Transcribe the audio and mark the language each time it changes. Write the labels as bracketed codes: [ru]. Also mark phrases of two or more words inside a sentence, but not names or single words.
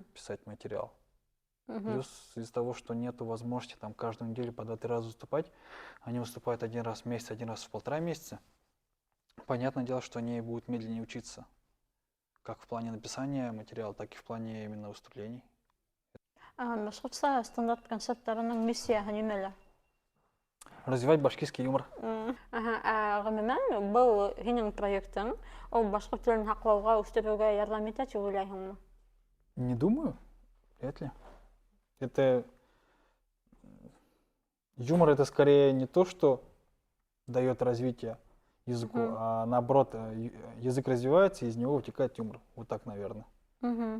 [ru] писать материал. Мгм. Плюс из-за того, что нету возможности там каждую неделю по 2-3 раза выступать, они выступают один раз в месяц, один раз в 1,5 месяца. Понятное дело, что они будут медленнее учиться. Как в плане написания материала, так и в плане именно выступлений. [ba] Башҡортса стандарт концерттарының миссияһы нимәлә? [ru] Развивать башкирский юмор. [ba] Ғөмүмән, был һинең проектың, ул башҡорт телен һаҡлауға, үҫтереүгә ярҙам итә тип уйлайһыңмы? [ru] Не думаю, вряд ли. Это юмор, это скорее не то, что дает развитие языку, Мгм. а наоборот, язык развивается, и из него вытекает юмор. Вот так, наверное. Мгм.